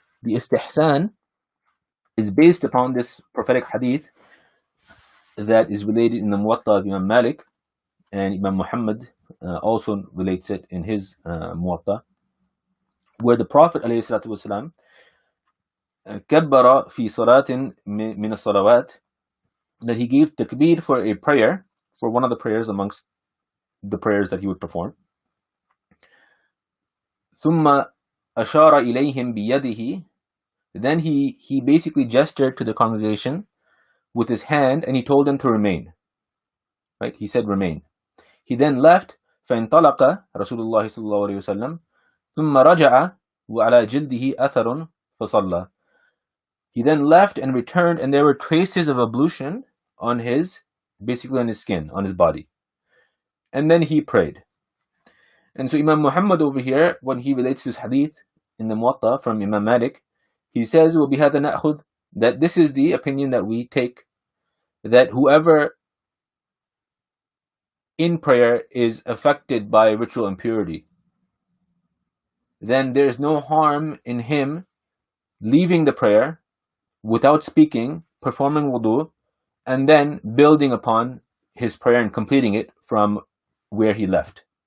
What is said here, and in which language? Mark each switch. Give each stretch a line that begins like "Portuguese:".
English: The istihsan is based upon this prophetic hadith that is related in the Muwatta of Imam Malik, and Imam Muhammad also relates it in his Muwatta, where the Prophet ﷺ
Arabic: kabbara fi salatin min as-salawat,
English: that he gave takbir for a prayer, for one of the prayers amongst the prayers that he would perform.
Arabic: ثم أشار إليهم بيده,
English: then he basically gestured to the congregation with his hand, and he told them to remain. Right? He said remain. He then left.
Arabic: فانطلق رسول الله صلى الله عليه وسلم ثم رجع وعلى جلده أثر فصلى.
English: He then left and returned, and there were traces of ablution on his, basically on his skin, on his body. And then he prayed. And so Imam Muhammad over here, when he relates this hadith in the Muwatta from Imam Malik, he says,
Arabic: وَبِهَذَا نَأْخُذْ,
English: that this is the opinion that we take, that whoever in prayer is affected by ritual impurity, then there is no harm in him leaving the prayer without speaking, performing wudu, and then building upon his prayer and completing it from where he left.